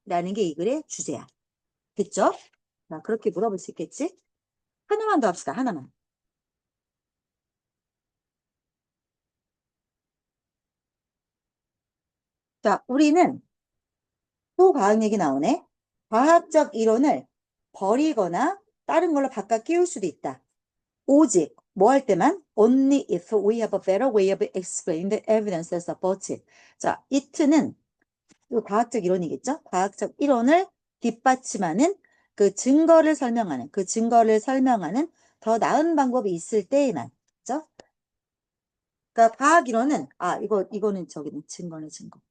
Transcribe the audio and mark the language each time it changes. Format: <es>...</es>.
<ko>라는 게 이 글의 주제야. 됐죠? 자, 그렇게 물어볼 수 있겠지? 하나만 더 합시다. 하나만. 자, 우리는 또 과학 얘기 나오네. 과학적 이론을 버리거나 다른 걸로 바꿔 끼울 수도 있다. 오직 뭐 할 때만</ko> <en>only if we have a better way of explaining the evidence that supports it.</en> <ko>자, it는 이 과학적 이론이겠죠? 과학적 이론을 뒷받침하는 그 증거를 설명하는 더 나은 방법이 있을 때에만, 그죠? 그러니까 과학 이론은 이거는 저기는 증거.</ko>